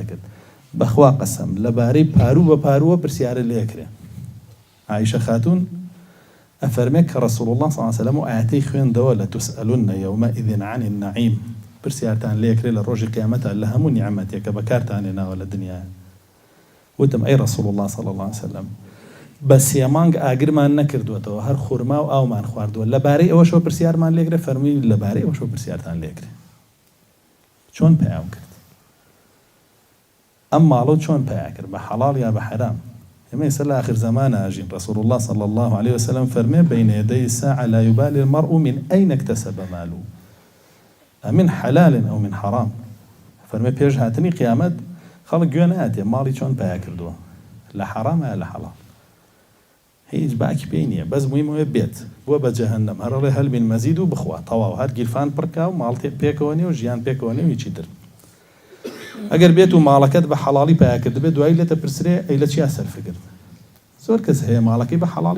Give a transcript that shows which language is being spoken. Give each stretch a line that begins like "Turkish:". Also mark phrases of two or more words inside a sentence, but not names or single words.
Central Kurdish: کرد بەخوا قەسەم لەبارەی پارو بە پارووە پرسیارە لێکرێ عایشە خاتون ئەفەرمێ کە ڕەسوڵ الله
Arabic: صلی الله علیه وسلم
Central Kurdish: و ئاەتەی خوێندەوە لە
Arabic: تسئەلون یومئذ عن النعیم
Central Kurdish: پرسیارتان لێکرێ لە ڕۆژی قیامەتە لە هەموو نیعمەتێکە بەکارتانێناوە لە دنیا وتم ئەی ڕەسوڵ الله
Arabic: صلی الله علیه وسلم
Central Kurdish: بە سێ مانگ ئاگرمان نەکردوێتەوە هەر خورما و ئاومان خواردووە لەبارەی ئەوەشەوە پرسیارمان لێکرێ فەرمی لەبارەی ئەوەشەوە پرسیارتان لێکرێ چۆن پەیاو کرد ئەم ماڵە چۆن پەیا کرد بە حەڵاڵ یا بە حەرام ئێمە ئێستا لە آخر زەمانە ئاژین ڕەسوڵ الله
Arabic: صلی الله عليه وسلم
Central Kurdish: فەرمێ
Arabic: بەین یەدەی الساعة لا يبالي المرء من أين اكتسب ماله من حلال أو من حرام
Central Kurdish: فەرمێ پێش هاتنی قیامەت خەڵک گوێ نایەتێ ماڵی چۆن پەیا کردووە لە حەرامە یا لە حەڵاڵ هیچ باکی پێی نییە بەس موهیمەوەی بێت بووە بە جەهەنەم هەرەڵێ
Arabic: هەل من مەزید
Central Kurdish: و بخوا تەواو هەر گیرفان پڕکا و ماڵ پێکەوە نیە و ژیان پێکەوە نیە و هیچی تر ئەگەر بێت و ماڵەکەت بە حەڵاڵی پەیا کرد بێت دوایی لێتە پرسرێ ئەی لە چیا سەرفە کرد زۆر کەس هەیە ماڵەکەی بە حەڵاڵی